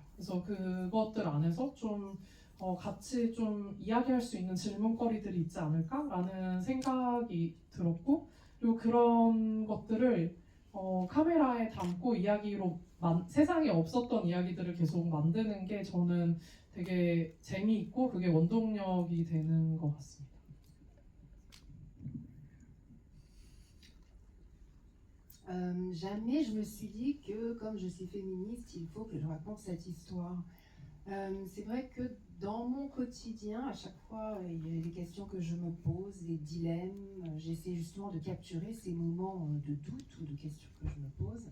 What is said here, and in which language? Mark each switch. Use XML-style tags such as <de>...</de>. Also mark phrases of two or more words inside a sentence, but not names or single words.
<ko>그래서 그것들 안에서 좀 같이 좀 이야기할 수 있는 질문거리들이 있지 않을까라는 생각이 들었고, 그리고 그런 것들을 카메라에 담고 이야기로 세상에 없었던 이야기들을 계속 만드는 게 저는 되게 재미있고 그게 원동력이 되는 것 같습니다.</ko> <fr>Jamais je me suis dit que, comme je suis féministe, il faut que je raconte cette histoire. C'est vrai que dans mon quotidien, à chaque fois, il y a des questions que je me pose, des dilemmes. J'essaie justement de capturer ces moments de doute ou de questions que je me pose.</fr>